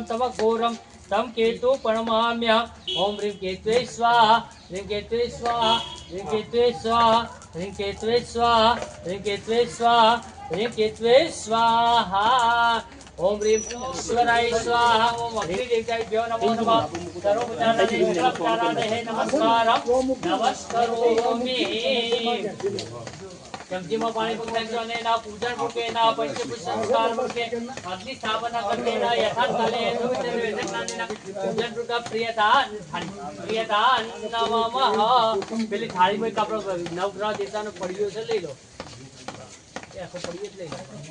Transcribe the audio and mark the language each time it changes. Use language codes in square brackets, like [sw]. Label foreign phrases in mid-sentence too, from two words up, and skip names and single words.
[sa] तव घोरं तम केतु प्रणमाम्यहम् ओम ह्रीं केतवे स्वाहा ह्रीं केतवे स्वाहा ह्रीं केतवे स्वाहा ह्रीं केतवे स्वाहा ह्रीं केतवे स्वाहा ह्रीं केतवे स्वाहा ओम ह्रीं ईश्वराय स्वाहा ओम अग्निदेवताभ्यो नमो नमः सर्वोपचारादि नमस्कारं नमस्करोमि [gu] चमचीમાં પાણી પૂજાય અને એના પૂજન રૂપે એના પંચભૂત સંસ્કાર રૂપે અગ્નિ સ્થાપના કરીને એના યથાર્થ કાલે પૂજન રૂપે [sa] પ્રિયદાન નમઃ [gu] પેલી થાળીમાં એક આપણો નવગ્રહ દેવતાનો પડ્યો છે લઈ લો એ આખો પડ્યો જ લઈ લો